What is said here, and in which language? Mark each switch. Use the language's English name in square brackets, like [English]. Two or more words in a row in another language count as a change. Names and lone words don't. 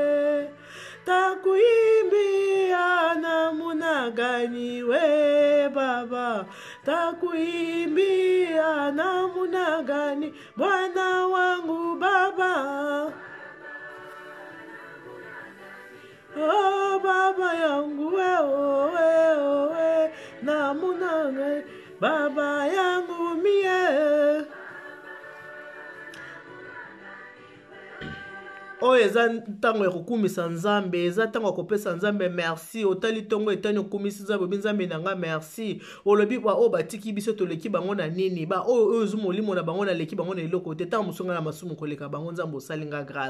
[Swahili] takuimbia namunaganiwe Baba Baba, takuimbia namna gani Bwana wangu Baba. Oh Baba yangu wewe namna gani Baba yangu mie. [Lingala] Oyo eza ntango ya kokumisa Nzambe, eza ntango ya kopesa Nzambe merci. Otali tongo etani okumisi Nzambe, Nzambe nanga merci. Olobi ba o batiki biso toleki bango na nini, ba oyo ozo molimo na bango na leki bango na eloko te, ntango musonga na masumu koleka bango Nzambe osalinga grâce.